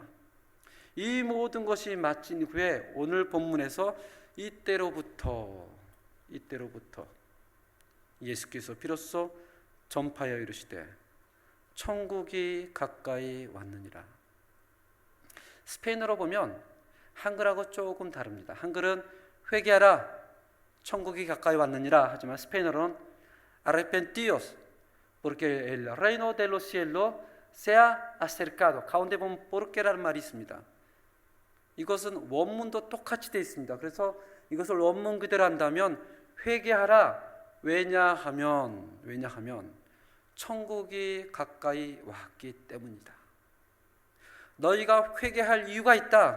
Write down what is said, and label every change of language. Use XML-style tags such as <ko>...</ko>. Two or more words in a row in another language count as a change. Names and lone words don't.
<ko>이 모든 것이 마친 후에 오늘 본문에서 이때로부터 예수께서 비로소 전파하여 이르시되 천국이 가까이 왔느니라. 스페인어로 보면 한글하고 조금 다릅니다. 한글은 회개하라, 천국이 가까이 왔느니라 하지만 스페인어로는</ko> <es>arrepentios porque el reino de los cielos se ha acercado.</es> <ko>가운데 보면 porque라는 말이 있습니다. 이것은 원문도 똑같이 되어 있습니다. 그래서 이것을 원문 그대로 한다면 회개하라. 왜냐하면 천국이 가까이 왔기 때문이다. 너희가 회개할 이유가 있다.</ko>